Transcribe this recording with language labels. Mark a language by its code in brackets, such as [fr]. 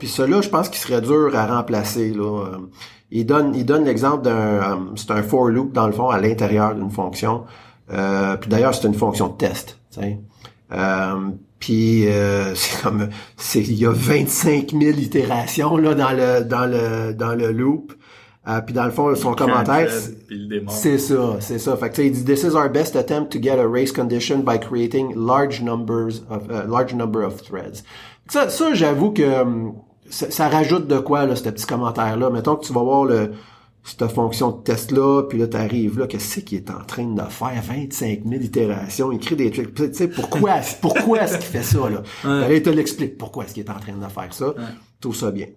[fr] Puis cela, je pense qu'il serait dur à remplacer là. Il donne l'exemple c'est un for loop dans le fond à l'intérieur d'une fonction. Puis d'ailleurs c'est une fonction de test. Tu sais. Puis il y a 25 000 itérations là dans le loop. Puis dans le fond son commentaire c'est ça. Fait que tu sais il dit [en] this is our best attempt to get a race condition by creating large number of threads. [fr] Ça j'avoue que ça rajoute de quoi là ce petit commentaire là. Mettons que tu vas voir cette fonction de test-là, puis là, t'arrives là, qu'est-ce qu'il est en train de faire? 25 000 itérations, écrit des trucs. Tu sais, pourquoi est-ce qu'il fait ça, là? Là, il te l'explique pourquoi est-ce qu'il est en train de faire ça. Tout ça bien.